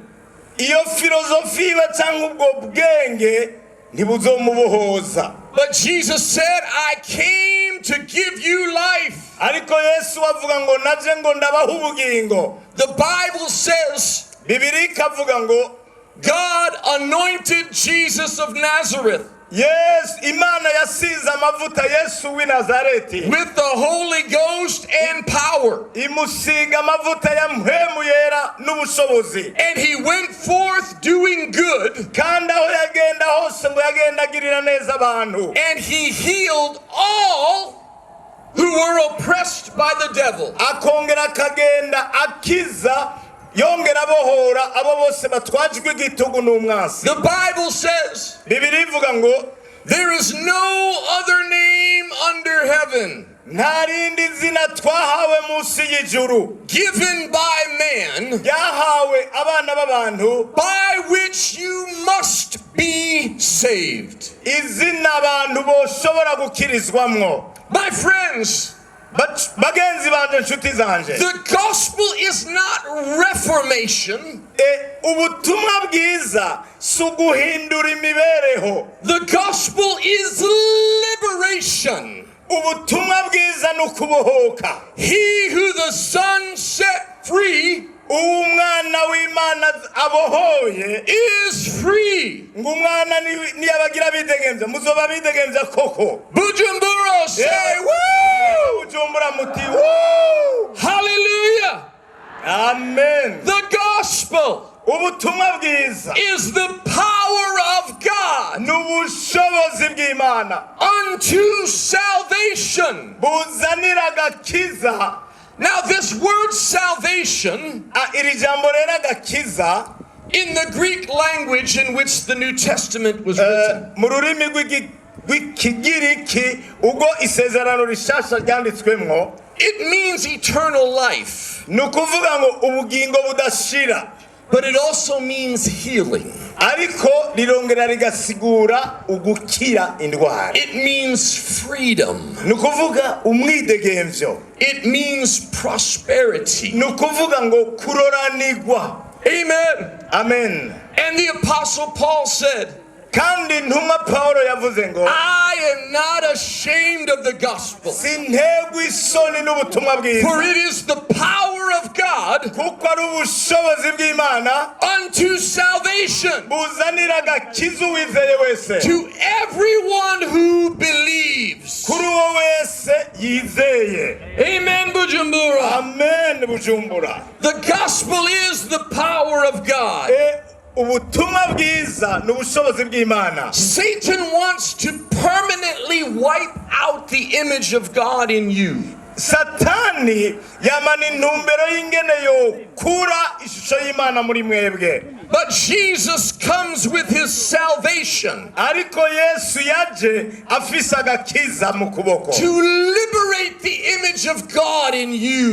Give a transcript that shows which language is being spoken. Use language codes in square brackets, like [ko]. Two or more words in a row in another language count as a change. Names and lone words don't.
[rn] Iyo philosophy iwe canke ubwo bwenge ntibuzomubohoza. [en] But Jesus said, I came to give you life. [rn] Ariko Yesu avuga ngo naje ngo ndabaha ubugingo. [en] The Bible says, [rn] Bibiri ikavuga ngo [en] God anointed Jesus of Nazareth Yes, [rn] Imana yasize amavuta Yesu w'i Nazareti [en] with the Holy Ghost and power. [rn] imusiga amavuta ya mpwemu yera n'ubushobozi. [en] And he went forth doing good. [rn] Kandi aho yagenda hose ngo yagenda agirira neza abantu. [en] And he healed all who were oppressed by the devil. [rn] Akongera akagenda akiza yongera abohora abo bose batwajwe igitugu n'umwansi. [en] The Bible says, [rn] Bibiri ivuga ngo [en] there is no other name under heaven [rn] nta rindi zina twahawe munsi y'ijuru [en] given by man [rn] ryahawe abana b'abantu [en] by which you must be saved. [rn] izina abantu boshobora gukirizwamwo. [en] My friends, [rn] bagenzi banje nshuti zanje, [en] the gospel is not reformation. [rn] ubutumwa bwiza si uguhindura imibereho. [en] The gospel is liberation. [rn] Ubutumwa bwiza ni ukubohoka. [en] He who the Son set free [rn] umwana w'Imana abohoye [en] is free. [rn] ngo umwana niyabagira bidegemvya muzoba bidegemvya koko. [en] Bujumbura say woo! [rn] Bujumbura muti woo! Hallelujah! Amen. [en] The gospel [rn] ubutumwa bwiza [en] is the power of God [rn] n'ubushobozi bw'Imana [en] unto salvation. [rn] buzanira agakiza. [en] Now this word salvation [rn] iri jambo rero agakiza [en] in the Greek language in which the New Testament was written, [rn] mu rurimi rw'ikigiriki ubwo isezerano rishasha ryanditswemwo, [en] it means eternal life. [rn] ni ukuvuga ngo ubugingo budashira. [en] But it also means healing. [rn] Ariko rirongera rigasigura ugukira indwara. [en] It means freedom. [rn] Ni ukuvuga umwidegemvyo. [en] It means prosperity. [rn] Ni ukuvuga ngo kuroranirwa. Amen. Amen. [en] And the Apostle Paul said, [rn] kandi ntumwa Paulo yavuze ngo [en] I am not ashamed of the gospel, [rn] sintegwa isoni n'ubutumwa bwiza, [en] for it is the power of God [rn] kuko ari ubushobozi bw'Imana [en] unto salvation [rn] buzanira agakiza uwizeye wese, [en] to everyone who believes. [rn] kuri uwo wese yizeye. Amen, Bujumbura. Amen, Bujumbura. [en] The gospel is the power of God. [rn] Ubutumwa bwiza n'ubushobozi bw'Imana. [en] Satan wants to permanently wipe out the image of God in you. [rn] Satani yamana intumbero y'ingene yokura ishusho y'Imana muri mwebwe. [en] But Jesus comes with his salvation [rn] Ariko Yesu yaje afise agakiza mu kuboko [en] to liberate the image of God in you.